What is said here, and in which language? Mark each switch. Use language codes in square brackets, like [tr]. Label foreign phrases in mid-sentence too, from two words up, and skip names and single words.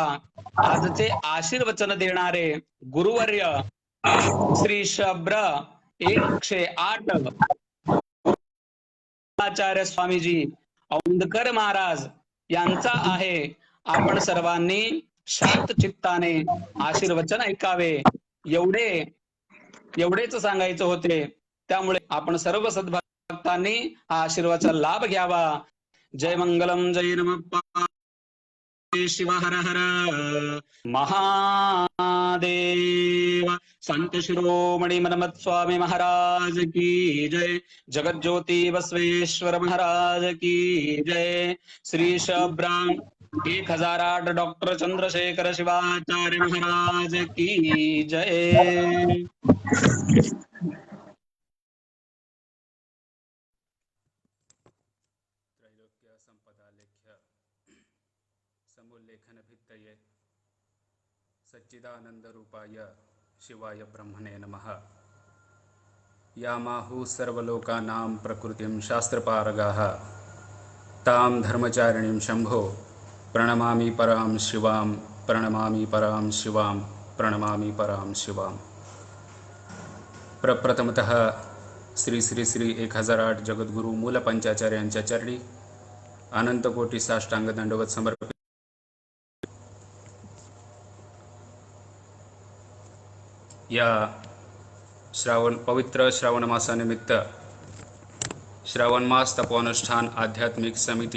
[mr] आजचे आशीर्वचन देणारे गुरुवर्य श्री शब्र 108 आचार्य स्वामीजी औंधकर महाराज यांचा आहे. आपण सर्वांनी शांत चित्ताने आशीर्वचन ऐकावे एवढेच सांगायचं होते. त्यामुळे आपण सर्व सद्भक्तांनी हा आशीर्वादाचा लाभ घ्यावा. [sa] जय मंगलम, जय नमः शिव, हर हर महादेव. [mr] संत शिरोमणी मनमत स्वामी महाराज [hi] की जय. [mr] जगज्योती बसवेश्वर महाराज [hi] की जय. [mr] श्री शब्राम 1008 डॉक्टर चंद्रशेखर शिवाचार्य महाराज [hi] की जय. [sa] त्रैलोक्य संपदालेख्य समुल्लेखन भित्तये सच्चिदानंदरूपाय शिवाय ब्रह्मणे नमः. यामाहु सर्वलोकानां प्रकृतिं शास्त्रपारगाः तां धर्मचारिणीं शम्भो प्रणमामि परां शिवां. प्रणमामि परां शिवां. प्रणमामि परां शिवां. [mr] प्रप्रथमतः श्री श्री श्री 1008 जगद्गुरु मूल पंचाचार्यांच्या चरणी अनंत कोटी साष्टांग दंडवत समर्पित. या पवित्र श्रावण मासानिमित्त श्रावण मास तपोनुष्ठान आध्यात्मिक समिती